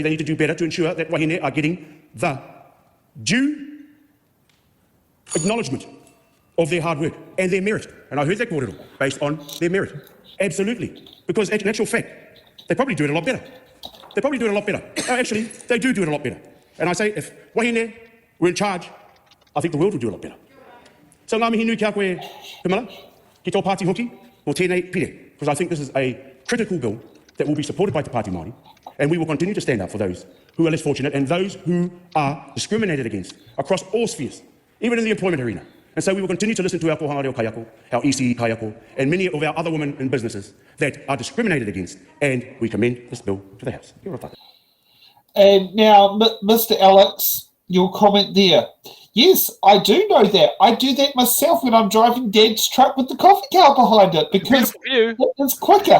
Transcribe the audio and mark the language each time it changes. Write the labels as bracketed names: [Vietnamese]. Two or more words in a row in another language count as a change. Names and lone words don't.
[English] They need to do better to ensure that wahine are getting the due acknowledgement of their hard work and their merit. And I heard that kōrero, based on their merit. Absolutely. Because in actual fact, they probably do it a lot better. They probably do it a lot better. No, actually, they do it a lot better. And I say, if wahine were in charge, I think the world would do a lot better. [Māori] So ngā mihi nui kia koe, Camilla, ki tō pāti hoki, o tēnei pire. [English] Because I think this is a critical bill that will be supported by Te Pāti Māori, and we will continue to stand up for those who are less fortunate and those who are discriminated against across all spheres, even in the employment arena. And so we will continue to listen to our [Māori] kohanga reo kaiako, [English] our ECE kaiako, and many of our other women in businesses that are discriminated against, and we commend this bill to the House. And now, Mr. Alex, your comment there. Yes, I do know that. I do that myself when I'm driving Dad's truck with the coffee car behind it, because it's quicker.